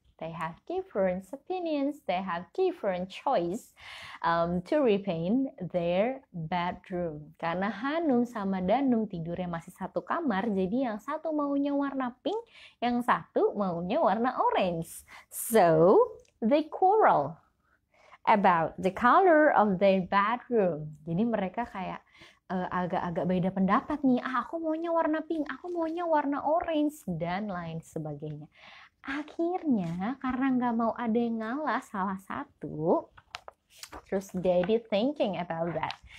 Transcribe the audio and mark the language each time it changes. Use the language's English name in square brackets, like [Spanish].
[English] They have different opinions, they have different choice to repaint their bedroom. [Indonesian] Karena Hanum sama Danum tidurnya masih satu kamar, jadi yang satu maunya warna pink, yang satu maunya warna orange. [English] So, they quarrel about the color of their bedroom. [Indonesian] Jadi mereka kayak agak-agak beda pendapat nih. Aku maunya warna pink, aku maunya warna orange, dan lain sebagainya. Akhirnya karena nggak mau ada yang ngalah salah satu, terus Daddy [English] thinking about that.